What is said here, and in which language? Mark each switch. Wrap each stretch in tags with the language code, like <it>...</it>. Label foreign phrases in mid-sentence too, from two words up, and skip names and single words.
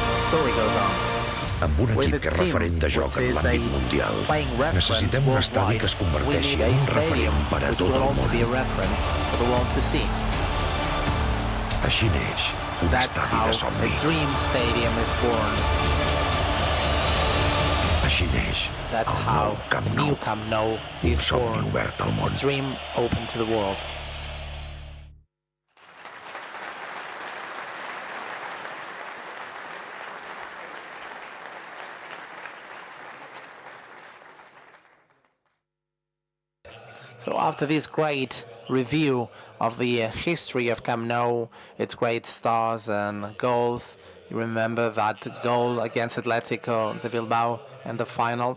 <en>story goes on.</en> <ca>Amb un equip que és referent de joc en l'àmbit mundial, necessitem un estadi que es converteixi en un referent per a tot el món. Així neix un estadi de somni. Així neix el nou Camp Nou, un somni obert al món.</ca> <en>So after this great review of the history of Camp Nou, its great stars and goals, you remember that goal against Atletico de Bilbao in the final.</en>